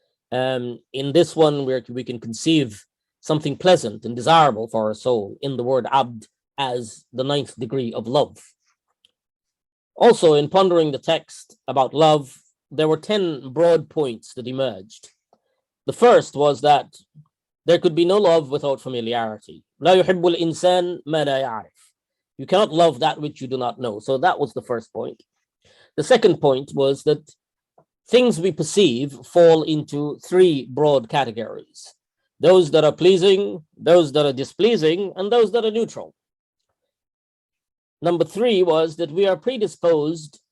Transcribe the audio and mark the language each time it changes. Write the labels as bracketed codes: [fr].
[en] In this one, we can conceive something pleasant and desirable for our soul in the word abd as the 9th degree of love. Also, in pondering the text about love, there were 10 broad points that emerged. The first was that there could be no love without familiarity. [ar] لا يحب الإنسان ما لا يعرف. [en] You cannot love that which you do not know. So that was the first point. The second point was that things we perceive fall into 3 broad categories: those that are pleasing, those that are displeasing, and those that are neutral. Number 3 was that we are predisposed